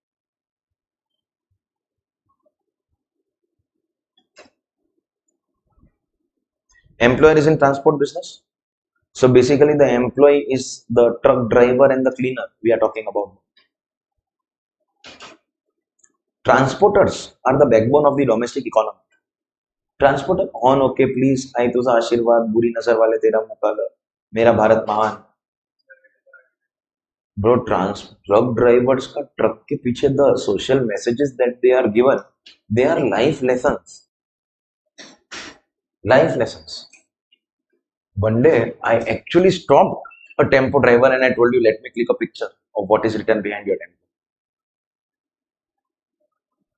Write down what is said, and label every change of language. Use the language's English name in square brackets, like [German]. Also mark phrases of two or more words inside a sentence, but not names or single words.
[English] Employer is in transport business. So basically the employee is the truck driver and the cleaner we are talking about. Transporters are the backbone of the domestic economy. Transporter on okay please, I [Hindi] तुझा आशीर्वाद बुरी नजर वाले तेरा मुकाला मेरा भारत महान. [English] Bro, truck drivers [Hindi] का truck के पीछे [English] the social messages that they are given, they are life lessons. Life lessons. One day I actually stopped a tempo driver and I told you, let me click a picture of what is written behind your tempo.